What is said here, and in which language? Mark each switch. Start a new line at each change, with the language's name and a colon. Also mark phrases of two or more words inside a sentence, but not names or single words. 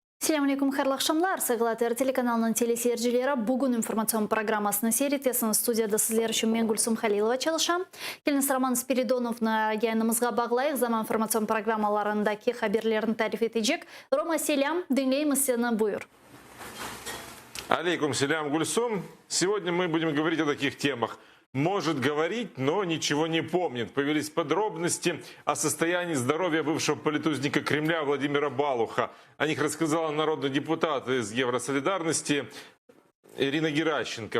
Crimean Tatar: Assalamu alaikum, xayrlı akşamlar. Sığılatır telekanalının teleseyircileri bugün informasyon programmasını seyretesiniz. Studiyada sizler için men Gülsüm Halilova çalışam. Keliniz Roman Spiridonov'na yayınımızga bağlayıq. Zaman informasyon programmalarındaki haberlerini tarif edecek. Roma, selam. Dinleyimiz seni, buyur. Алейкум селям, Гульсум.
Russian: Сегодня мы будем говорить о таких темах. Может говорить, но ничего не помнит. Появились подробности о состоянии здоровья бывшего политузника Кремля Владимира Балуха. О них рассказала народный депутат из Евросолидарности Ирина Геращенко.